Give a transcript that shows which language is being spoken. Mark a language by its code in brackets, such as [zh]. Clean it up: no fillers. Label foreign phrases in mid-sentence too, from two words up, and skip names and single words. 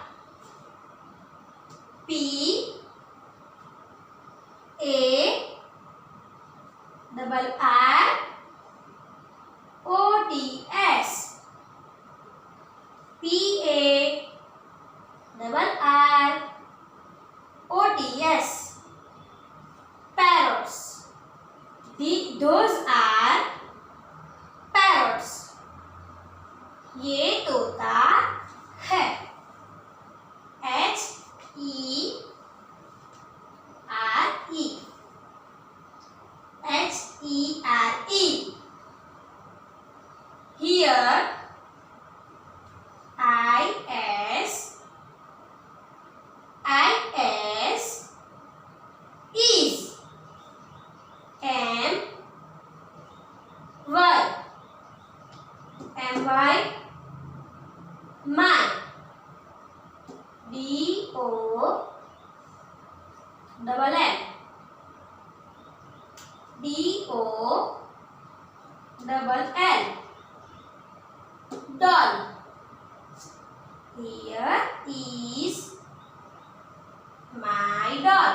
[en] P-A-R-R-O-T-S. P-A-R-R-O-T-S. Parrots. Those are parrots. [hi] ये तोता है. [en] H-E-R-E. H-E-R-E. Here I-S is. M-Y. M-Y. My. D-O-L-L. D-O-L-L. Doll. Here is my doll.